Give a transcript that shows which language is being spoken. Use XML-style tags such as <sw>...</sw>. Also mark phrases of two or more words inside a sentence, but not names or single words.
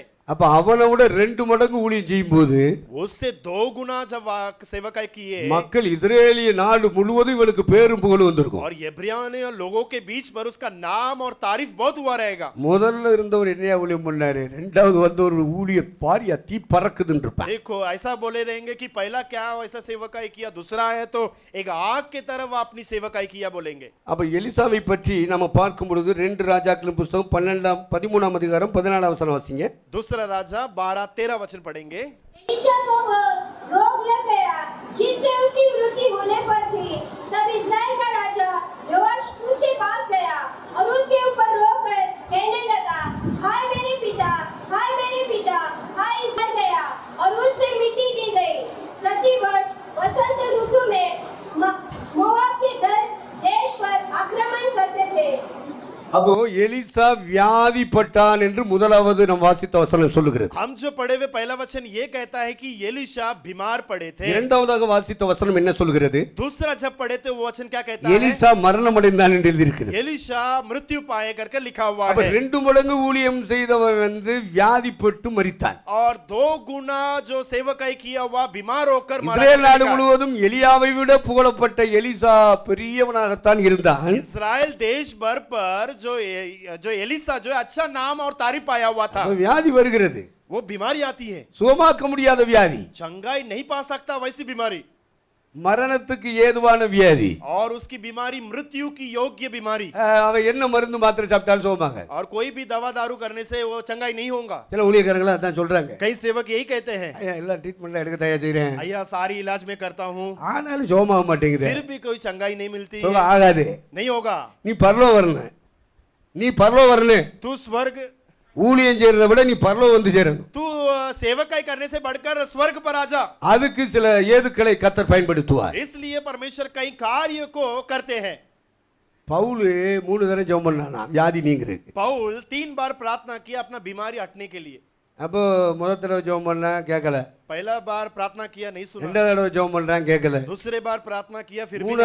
<ta>அப்ப அவனை விட 2 மடங்கு ஊழியம் செய்யும் போது</ta> <hi>उससे 2 गुना जब सेवकाई किए</hi> <ta>மக்கள் இஸ்ரேலிய நாடு முழுவதும் இவனுக்கு பேரும் புகழும் வந்திருக்கும்.</ta> <hi>और इब्रानी लोगों के बीच पर उसका नाम और तारीफ बहुत हुआ रहेगा।</hi> <ta>முதல்ல இருந்தவர் என்னையா ஊழியம் பண்ணாரு, இரண்டாவது வந்த ஒரு ஊழியம் பாரியா தீ பறக்குதுன்னு இருப்பான்.</ta> <hi>देखो ऐसा बोले रहेंगे कि पहला क्या ऐसा सेवकाई किया, दूसरा है तो एक आग की तरफ अपनी सेवकाई किया बोलेंगे।</hi> <ta>அப்ப எலிசாவை பற்றி நம்ம பார்க்கும் பொழுது 2 ராஜாக்களின் புத்தகம் 13ஆம் அதிகாரம் 14ஆம் வசனம் வாசிங்க.</ta> <hi>दूसरा राजा 12-13 वचन पढ़ेंगे। एलीशा को वह रोग लग गया जिससे उसकी मृत्यु होने पर थी। तब इस्राएल का राजा योआश उसके पास गया और उसके ऊपर रोकर कहने लगा, हाय मेरे पिता, हाय मेरे पिता, हाय इस्राएल गया और उससे मिट्टी दी गई। प्रतिवर्ष वसंत ऋतु में मोआब के दल देश पर आक्रमण करते थे।</hi> <ta>அப்போ எலிசா வியாதிப்பட்டான் என்று முதலாவது நாம் வாசித்த வசனம் சொல்லுகிறது.</ta> <hi>हम जो पढ़े हुए पहला वचन ये कहता है कि एलीशा बीमार पड़े थे।</hi> <ta>இரண்டாவதாக வாசித்த வசனம் என்ன சொல்கிறது?</ta> <hi>दूसरा जब पढ़े थे वो वचन क्या कहता है?</hi> <ta>எலிசா மரணம் அடைந்தான் என்று எழுதியிருக்கிறது.</ta> <hi>एलीशा मृत्यु पाए करके लिखा हुआ</hi> <ta>அப்ப</ta> <hi>है।</hi> <ta>2 மடங்கு ஊழியம் செய்தவன் வந்து வியாதிப்பட்டு மரித்தான்.</ta> <hi>और 2 गुना जो सेवकाई किया हुआ बीमार होकर मरा।</hi> <ta>இஸ்ரேல் நாடு முழுவதும் எலியாவை விட புகழப்பட்ட எலிசா பெரியவனாகத்தான் இருந்தான்.</ta> <hi>इस्राएल देश भर पर जो एलिसा जो अच्छा नाम और तारीफ पाया हुआ था।</hi> <ta>வியாதி வருகிறது,</ta> <hi>वो बीमारी आती है,</hi> <ta>சுகமாக்க முடியாத வியாதி,</ta> <hi>चंगाई नहीं पा सकता वैसी बीमारी,</hi> <ta>மரணத்துக்கு ஏதுவான வியாதி.</ta> <hi>और उसकी बीमारी मृत्यु की योग्य बीमारी।</hi> <ta>அவன் என்ன மருந்து மாத்திரை சாப்பிட்டாலும் சுகமாக.</ta> <hi>और कोई भी दवा दारू करने से वो चंगाई नहीं होगा।</hi> <ta>சில ஊழியக்காரங்களா அதான் சொல்றாங்க.</ta> <hi>कई सेवक यही कहते हैं,</hi> <ta>ஐயா எல்லா ட்ரீட்மெண்ட்லாம் எடுக்க தயார் செய்றேன்,</ta> <hi>अय्या सारी इलाज में करता हूँ</hi> <ta>ஆனாலும் சுகமாக மாட்டேங்குது.</ta> <hi>फिर भी कोई चंगाई नहीं मिलती,</hi> <ta>சுகம் ஆகாது.</ta> <hi>नहीं होगा।</hi> <ta>நீ பரலோகம் வரணும், நீ பரலோகம் வரணும்.</ta> <hi>तू स्वर्ग</hi> <ta>ஊழியம் செய்யறதை விட நீ பரலோகம் வந்து சேரணும்.</ta> <hi>तू सेवकाई करने से बढ़कर स्वर्ग पर आ जा.</hi> <ta>அதுக்கு சில ஏதுக்களை கர்த்தர் பயன்படுத்துவார்.</ta> <hi>इसलिए परमेश्वर कई कार्य को करते हैं.</hi> <ta>பவுல் 3 தடவை ஜெபம் பண்ணானா வியாதி நீங்கிறதுக்கு.</ta> <hi>पौल 3 बार प्रार्थना किया अपना बीमारी हटने के लिए.</hi> <ta>அப்போ முதல் தடவை ஜெபம் பண்ணா கேட்கல.</ta> <hi>पहला बार प्रार्थना किया नहीं सुना.</hi> <ta>ரெண்டாவது தடவை ஜெபம் பண்றான் கேட்கல.</ta> <hi>दूसरे बार प्रार्थना किया फिर भी</hi>